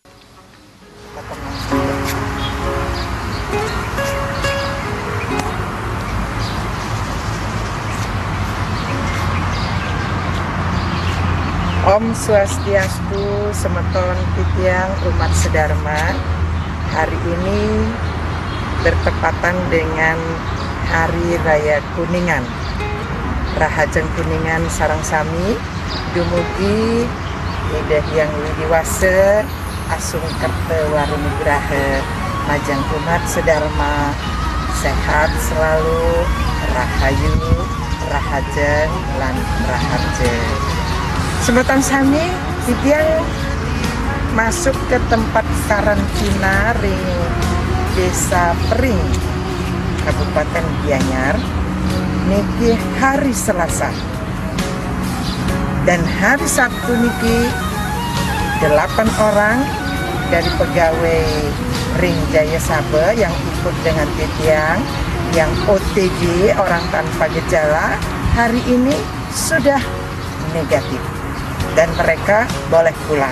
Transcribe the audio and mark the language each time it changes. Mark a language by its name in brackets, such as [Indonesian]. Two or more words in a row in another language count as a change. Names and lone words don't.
[Balinese] Om Swastiastu, semeton titiang umat sedharma. [Indonesian] Hari ini bertepatan dengan Hari Raya Kuningan. [Balinese] Rahajeng Kuningan sareng sami dumugi Ida Hyang Widiwase Asung Kerte Warunugraha majeng umat sedharma [Indonesian] sehat selalu, [Balinese] rahayu, rahajeng lan raharjeng. Semeton sami titiang [Indonesian] masuk ke tempat karantina ring Desa Pering Kabupaten Gianyar niki hari Selasa dan hari Sabtu niki 8 orang dari pegawai ring Jaya Sabe yang ikut dengan titiang yang OTG orang tanpa gejala hari ini sudah negatif dan mereka boleh pulang.